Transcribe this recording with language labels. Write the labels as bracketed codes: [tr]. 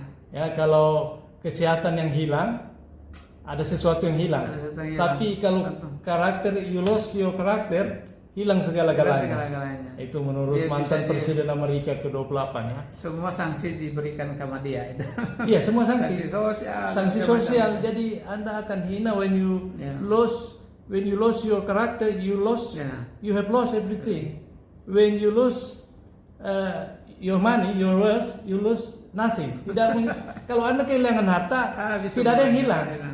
[id] Ya, kalau kesehatan yang hilang, ada sesuatu yang hilang. Tapi kalau karakter, [en] you lost your karakter, [id] hilang segala-galanya. Itu menurut mantan Presiden Amerika ke-28 ya. Semua sanksi diberikan kepada dia itu. Iya, semua sanksi. Sanksi sosial. Jadi Anda akan hina [en] when you lose your character, you have lost everything. When you lose your money, your wealth, you lose nothing. [id] Kalau Anda kehilangan harta, tidak ada yang hilang.